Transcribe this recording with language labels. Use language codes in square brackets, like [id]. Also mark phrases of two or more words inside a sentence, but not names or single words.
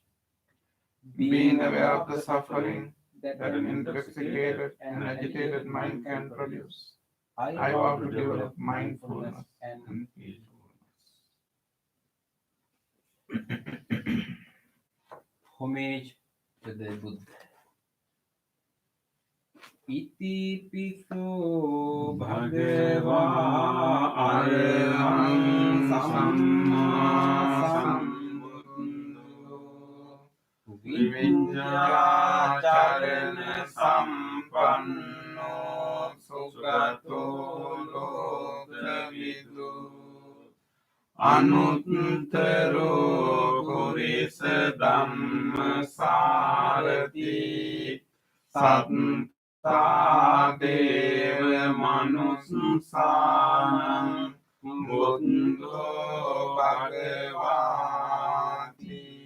[en] Being aware of the suffering that an intoxicated and agitated mind can produce, I vow to develop mindfulness and peacefulness. Homage to the Buddha. [pi] Iti piso bhagava arahang samma sambuddho vidyacharana sampanno sugato lokavidu anuttaro purisa dhammasarati Sattadeva manussanam buddho bhagavati.